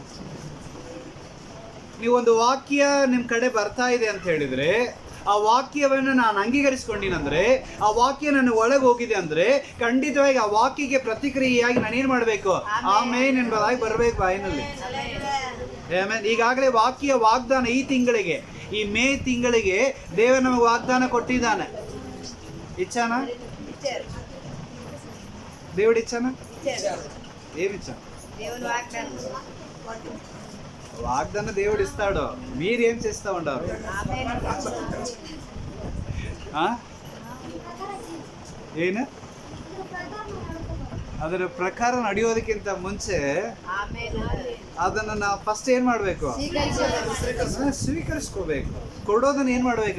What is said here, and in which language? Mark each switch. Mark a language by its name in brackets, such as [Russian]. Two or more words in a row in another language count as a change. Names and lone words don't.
[Kannada] ನೀವೊಂದು ವಾಕ್ಯ ನಿಮ್ ಕಡೆ ಬರ್ತಾ ಇದೆ ಅಂತ ಹೇಳಿದ್ರೆ, ಆ ವಾಕ್ಯವನ್ನು ನಾನು ಅಂಗೀಕರಿಸ್ಕೊಂಡಿನಂದ್ರೆ, ಆ ವಾಕ್ಯ ನನ್ನ ಒಳಗೆ ಹೋಗಿದೆ ಅಂದ್ರೆ, ಖಂಡಿತವಾಗಿ ಆ ವಾಕ್ಯಕ್ಕೆ ಪ್ರತಿಕ್ರಿಯೆಯಾಗಿ ನಾನೇನ್ ಮಾಡ್ಬೇಕು? ಆಮೇನ್ ಎಂಬುದಾಗಿ ಬರ್ಬೇಕು ಬಾಯಿನಲ್ಲಿ. ಆಮೇನ್. ಈಗಾಗಲೇ ವಾಗ್ದಾನ ಈ ತಿಂಗಳಿಗೆ, ಈ ಮೇ ತಿಂಗಳಿಗೆ ದೇವರು ನಮಗೆ ವಾಗ್ದಾನ ಕೊಟ್ಟಿದ್ದಾನೆ. [Telugu] ಇಚ್ಛಾನ దేవుడు ఇచ్చానా? ఏమి ఇచ్చా? వాగ్దానం దేవుడు ఇస్తాడు. మీరేం చేస్తూ ఉంటారు? [Kannada] ಏನು ಅದರ ಪ್ರಕಾರ ನಡೆಯೋದಕ್ಕಿಂತ ಮುಂಚೆ ಅದನ್ನು ನಾವು ಫಸ್ಟ್ ಏನ್ ಮಾಡ್ಬೇಕು? ಸ್ವೀಕರಿಸ್ಕೋಬೇಕು. ಕೊಡೋದನ್ನ ಏನ್ ಮಾಡ್ಬೇಕು?